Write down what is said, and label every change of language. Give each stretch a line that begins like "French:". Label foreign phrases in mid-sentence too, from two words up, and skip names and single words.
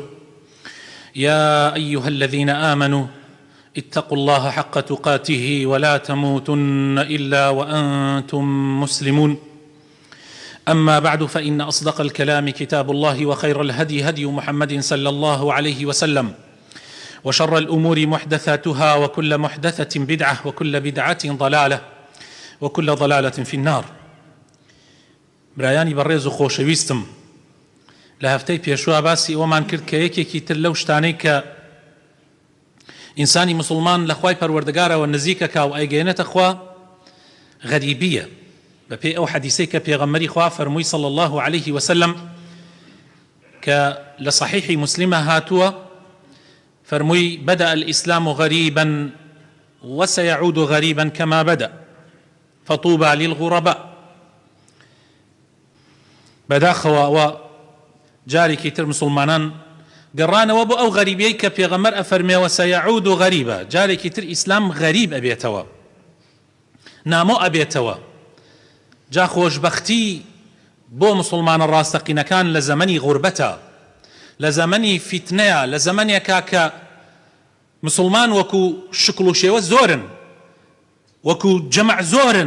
Arabic: يا أيها الذين آمنوا اتقوا الله حق تقاته ولا تموتن إلا وأنتم مسلمون. أما بعد، فإن أصدق الكلام كتاب الله، وخير الهدي هدي محمد صلى الله عليه وسلم، وشر الأمور محدثاتها، وكل محدثة بدعة، وكل بدعة ضلالة، وكل ضلالة في النار.
Central Kurdish: برایانی بەڕێز و خۆشەویستم، لە هەفتەی پێشوە باسی ئەومان کرد کە یەکێکی تر لەو شتانەی کە ئینسانی مسلمان لە خوای پەروەردگارەوە نزیکەکە و ئەیگەێنێتە خوا غەریبیە، بەپێی ئەو حەدیسەی کە پێغەمبەری خوا فەرمووی
Arabic: صلی الله عليه وسلم
Central Kurdish: کە لە صحیحی مسلمە هاتووە، فەرمووی
Arabic: بدأ الإسلام غريبا وسيعود غريبا كما بدأ فطوبى للغرباء.
Central Kurdish: بەداخەوە ئەوە جارێکی تر مسلمانان گەڕانەوە بۆ ئەو غەریبیەی کە پێغەمبەر ئەفەرمێوە سەیعود و غەریبە، جارێکی تر ئیسلام غەریب ئەبێتەوە، نامۆ ئەبێتەوە. جا خۆشبەختی بۆ مسلمانە ڕاستەقینەکان لە زەمەنی غوربەتە، لە زەمەنی فیتنەیە، لە زەمەنێکا کە مسلمان وەکو شکل و شێوە زۆرن، وەکو جەمع زۆرن.